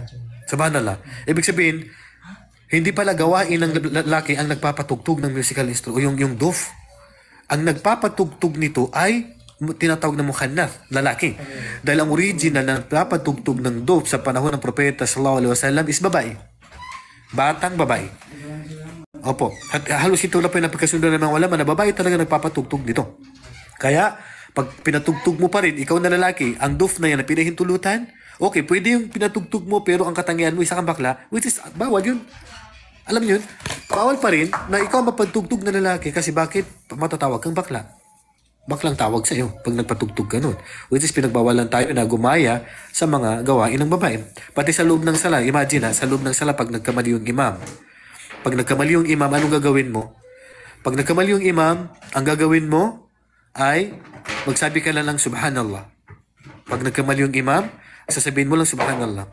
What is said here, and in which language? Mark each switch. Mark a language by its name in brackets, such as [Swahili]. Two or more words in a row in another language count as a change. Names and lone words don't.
[Filipino] Subhanallah. Ibig sabihin, hindi pala gawain ng lalaki ang nagpapatugtog ng musical instrument o yung duf. Ang nagpapatugtog nito ay tinatawag na mukhannath, lalaki. Dahil ang original na nagpapatugtog ng duf sa panahon ng propeta [Arabic] صلى الله عليه وسلم [Filipino] is babae. Batang babae. Opo. At halos ito lang po yung napagkasundo ng mga ulama na babae talaga nagpapatugtog dito. Kaya, pag pinatugtog mo pa rin, ikaw na lalaki, ang duf na yan na pinahintulutan, okay, pwede yung pinatugtog mo pero ang katangian mo isa kang bakla, [English] which is, [Filipino] bawal yun. Alam yun, bawal pa rin na ikaw mapagtugtog na lalaki kasi bakit matatawag kang bakla? Baklang tawag sa iyo pag nagpatugtog ka nun. [English] Which is [Filipino] pinagbawalan tayo na gumaya sa mga gawain ng babae. Pati sa loob ng sala, imagine sa loob ng sala pag nagkamali yung imam. Pag nagkamali yung imam, anong gagawin mo? Pag nagkamali yung imam, ang gagawin mo ay magsabi ka lang subhanallah. Pag nagkamali yung imam, sasabihin mo lang subhanallah.